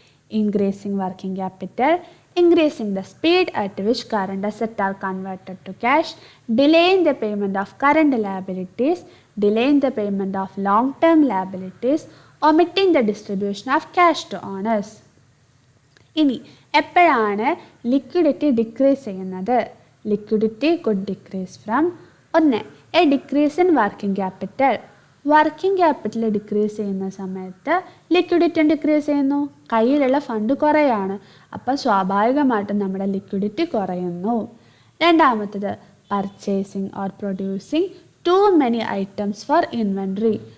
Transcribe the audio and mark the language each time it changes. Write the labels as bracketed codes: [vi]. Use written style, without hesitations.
[en] Increasing working capital, increasing the speed at which current assets are converted to cash, delaying the payment of current liabilities, delaying the payment of long-term liabilities, omitting the distribution of cash to owners. [ml] ഇനി എപ്പോഴാണ് liquidity decrease ചെയ്യുന്നത്? [en] Liquidity could decrease from 1. A decrease in working capital. [ml] Working capital decrease ചെയ്യുന്ന സമയത്ത് liquidity decrease ചെയ്യുന്നു, കയ്യിലുള്ള fund കുറയാണ്. അപ്പോൾ സ്വാഭാവികമായിട്ടും നമ്മുടെ ലിക്വിഡിറ്റി കുറയുന്നു. രണ്ടാമത്തത് [en] Purchasing or producing too many items for inventory.